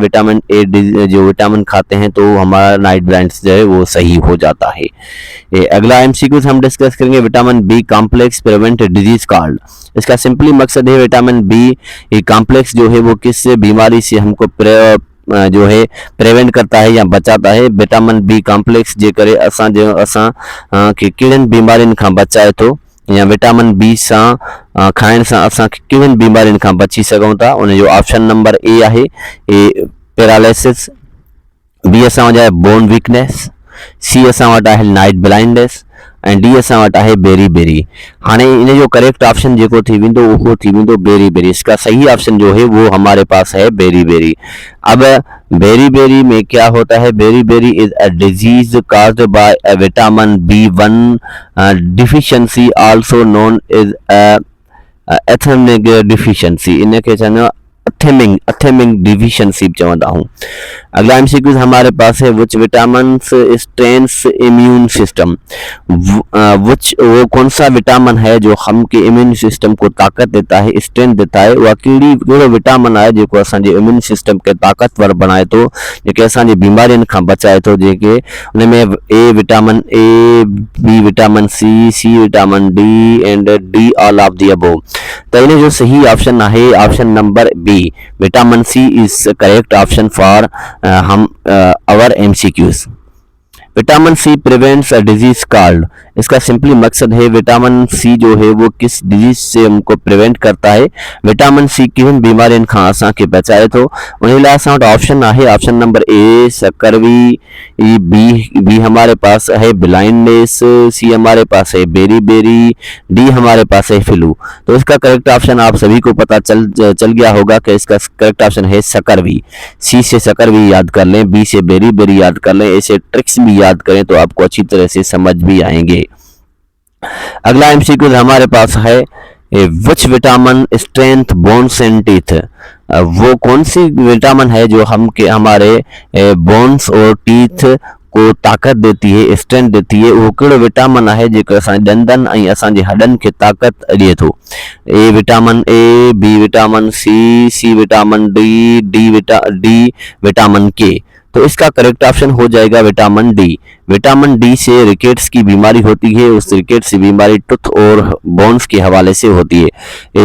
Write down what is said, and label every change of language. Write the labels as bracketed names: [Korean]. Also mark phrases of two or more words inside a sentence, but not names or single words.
[Urdu] وٹامن اے جو وٹامن کھاتے ہیں تو ہمارا [English] night blindness [Urdu] جو ہے وہ صحیح ہو جاتا ہے. اگلا ایم سی کیو ہم ڈسکس کریں گے [English] vitamin B complex prevent disease called. [Urdu] اس کا سمپلی مقصد ہے [English] vitamin B complex [Urdu] جو ہے وہ کس بیماری سے ہم کو جو ہے پریوینٹ کرتا ہے یا بچاتا ہے. [Sindhi] विटामिन बी कॉम्प्लेक्स जे करे असां के कहिड़ियुनि बीमारियुनि खां बचाए थो या विटामिन बी सां खाइण सां असांखे कहिड़ियुनि बीमारियुनि खां बची सघूं था। उन जो [English] option number A [Sindhi] आहे पैरालिसिस, बी असां वटि आहे [English] bone weakness, [Sindhi] सी असां वटि आहे [English] night blindness, [Sindhi] ऐं डी असां वटि आहे बेरी बेरी। हाणे इन जो [English] correct option [Sindhi] जेको थी वेंदो उहो थी वेंदो बेरी बेरी। [Urdu] اس کا صحیح آپشن جو ہے وہ ہمارے پاس ہے بیری بیری. اب بیری بیری میں کیا ہوتا ہے, [English] beri beri is a disease caused by a vitamin B1 deficiency, also known as athemic deficiency. [Sindhi] इनके चवंदा [English] athemic deficiency [Sindhi] चवंदा हूँ। [Urdu] اگلا ایم سی کیوز ہمارے پاس ہے [English] which vitamin strengths immune system. [Urdu] وہ کون سا وٹامن ہے جو ہم کے [English] immune system [Urdu] کو طاقت دیتا ہے، سٹرینتھ دیتا ہے. [Sindhi] उहा कहिड़ो विटामिन आहे जेको असांजे [English] immune system [Sindhi] खे ताक़तवर बणाए थो, जेके असांजी बीमारियुनि खां बचाए थो, जेके उन में ए विटामिन ए, बी विटामिन सी, सी विटामिन डी [English] and D all of the above. [Sindhi] तो इन जो सही ऑप्शन आहे [English] option number B, vitamin C is correct option for hum our MCQs. vitamin C prevents a disease called. [Urdu] اس کا سمپلی مقصد ہے وٹامن سی جو ہے وہ کس ڈیزیز سے ہم کو پریوینٹ کرتا ہے, [Sindhi] विटामिन सी किन बीमारियों खां असांखे बचाए थो। उन लाइ असां वटि ऑप्शन आहे [English] option number A [Sindhi] सकरवी, [Urdu] بی ہمارے پاس ہے بلائنڈنس، سی ہمارے پاس ہے بیری بیری، ڈی ہمارے پاس ہے فلو. تو اس کا [English] correct option [Urdu] آپ سبھی کو پتا چل گیا ہوگا کہ اس کا [English] correct option [Urdu] ہے سکروی. سی سے سکروی یاد کر لیں، بی سے بیری بیری یاد کر لیں، ایسے ٹرکس بھی یاد کریں تو آپ کو اچھی طرح سے سمجھ بھی آئیں گے. اگلا ایم سی کیو ہمارے پاس ہے [English] which vitamin strength bones and teeth. [Urdu] وہ کون سی وٹامن ہے جو ہمارے بونز اور ٹیتھ کو طاقت دیتی ہے، سٹرینتھ دیتی ہے. [Sindhi] वो कहिड़ो विटामिन है जेको असांजे ॾंदनि ऐं असांजे हॾनि खे ताकत ॾिए थो। [English] A vitamin A, B vitamin C, C vitamin D, D vitamin K. [Urdu] تو اس کا [English] correct option [Urdu] ہو جائے گا وٹامن ڈی۔ وٹامن ڈی سے رکٹس کی بیماری ہوتی ہے، اس رکٹس کی بیماری ٹوتھ اور بونز کے حوالے سے ہوتی ہے.